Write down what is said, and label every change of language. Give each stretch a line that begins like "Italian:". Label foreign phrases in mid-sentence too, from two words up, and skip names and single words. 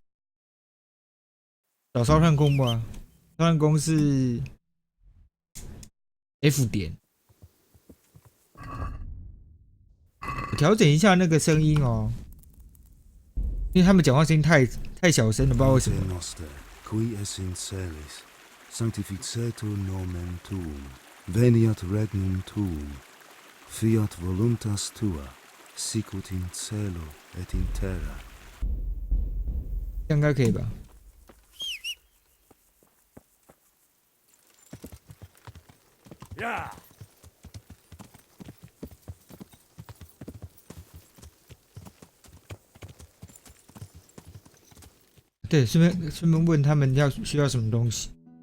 Chinese: 找烧炭工吧，烧炭工是 F 点。我调整一下那个声音哦，因为他们讲话声音太小声了，不知道为什么。
Latin: Qui essent celis, sanctificetur nomen tuum, veniat regnum tuum, fiat voluntas tua, sicut in cielo et in terra.
Chinese: 这样应该可以吧？ Yeah. 对，顺便问他们需要什么东西。